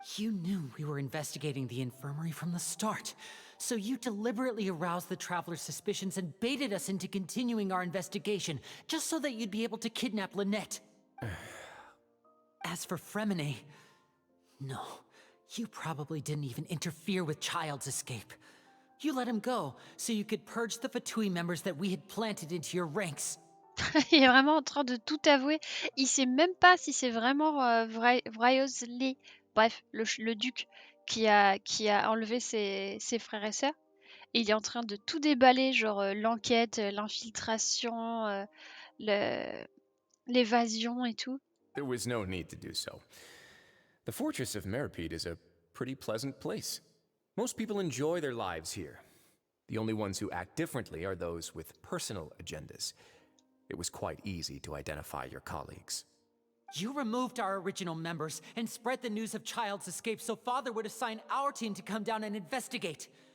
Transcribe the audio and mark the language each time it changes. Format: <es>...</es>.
<en>You knew we were investigating the infirmary from the start, so you deliberately aroused the traveler's suspicions and baited us into continuing our investigation, just so that you'd be able to kidnap Lynette. As for Fremine, no, you probably didn't even interfere with Child's escape. You let him go, so you could purge the Fatui members that we had planted into your ranks.</en> <fr>Il est vraiment en train de tout avouer. Il sait même pas si c'est vraiment Wriothesley, bref, le duc, qui a enlevé ses frères et sœurs. Et il est en train de tout déballer, genre l'enquête, l'infiltration, l'évasion et tout.</fr> <en>There was no need to do so. The fortress of Méropide is a pretty pleasant place. Most people enjoy their lives here. The only ones who act differently are those with personal agendas. It was quite easy to identify your colleagues. You removed our original members and spread the news of Child's escape so Father would assign our team to come down and investigate.</en>